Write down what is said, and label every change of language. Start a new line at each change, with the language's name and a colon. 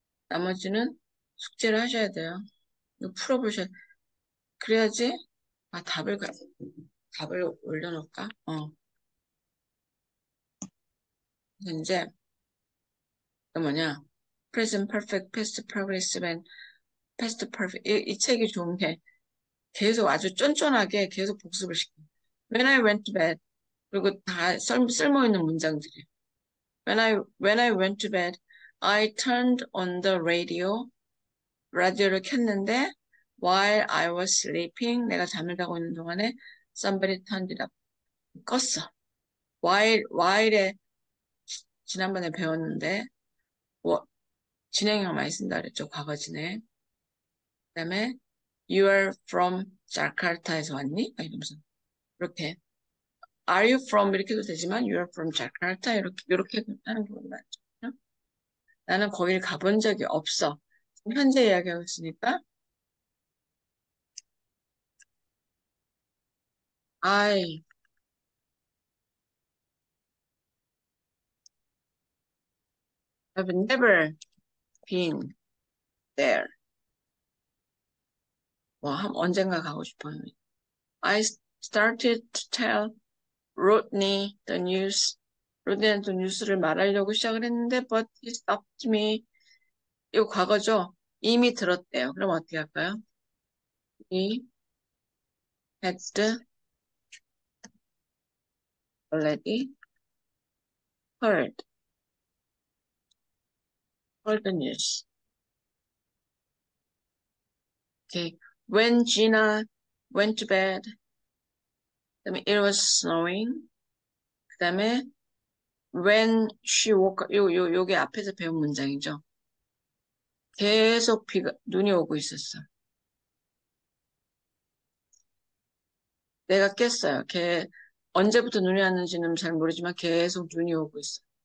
Korean: 나머지는 숙제를 하셔야 돼요. 이거 풀어보셔야 그래야지 답을 올려놓을까? 그래서 이제 그 뭐냐 present perfect, past progressive, past perfect 이 책이 좋은 게 계속 아주 쫀쫀하게 계속 복습을 시켜.
English: When I went to bed
Korean: 그리고 다 쓸모있는 문장들이에요.
English: When I went to bed, I turned on the radio.
Korean: 라디오를 켰는데
English: while I was sleeping
Korean: 내가 잠을 자고 있는 동안에
English: somebody turned it up.
Korean: 껐어. while에 지난번에 배웠는데 진행형 많이 쓴다 그랬죠. 과거 진행. 그다음에 you are from Jakarta에서 왔니? 이러면서 이렇게 Are you from 이렇게도 되지만 you're from Jakarta 이렇게 하는 게 맞죠? 나는 거기를 가본 적이 없어. 현재 이야기하고 있으니까
English: I have never been there.
Korean: 뭐 언젠가 가고 싶어요.
English: I started to tell Rodney the news.
Korean: 로드니한테 뉴스를 말하려고 시작을 했는데
English: but he stopped me.
Korean: 이거 과거죠? 이미 들었대요. 그럼 어떻게 할까요?
English: He had already heard, heard the news. Okay. When Gina went to bed,
Korean: 그다음에
English: it was snowing.
Korean: 그다음에
English: when she woke up,
Korean: 요게 앞에서 배운 문장이죠. 계속 눈이 오고 있었어. 내가 깼어요. 언제부터 눈이 왔는지는 잘 모르지만 계속 눈이 오고 있어.